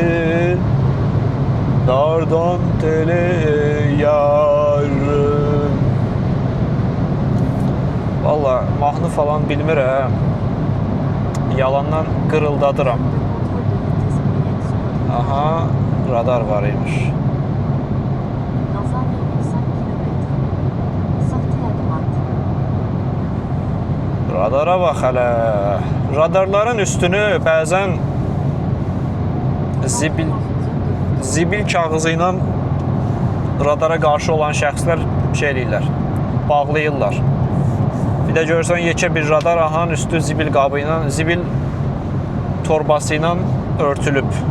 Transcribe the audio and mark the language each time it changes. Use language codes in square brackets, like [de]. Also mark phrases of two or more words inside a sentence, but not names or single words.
[az] Dardan teleyar. Valla mahnı falan bilmirəm. Yalandan qırıldadıram. Aha, radar var imiş. [fr] Dans 1,5 km. Sortez à droite. [az] Radara bax hələ. Radarların üstünü bəzən zibil kağızı ilə radara qarşı olan şəxslər eləyirlər, bağlayırlar. Bir də görürsən yekə bir radar, ahanın üstü zibil qabı ilə, zibil torbası ilə örtülüb.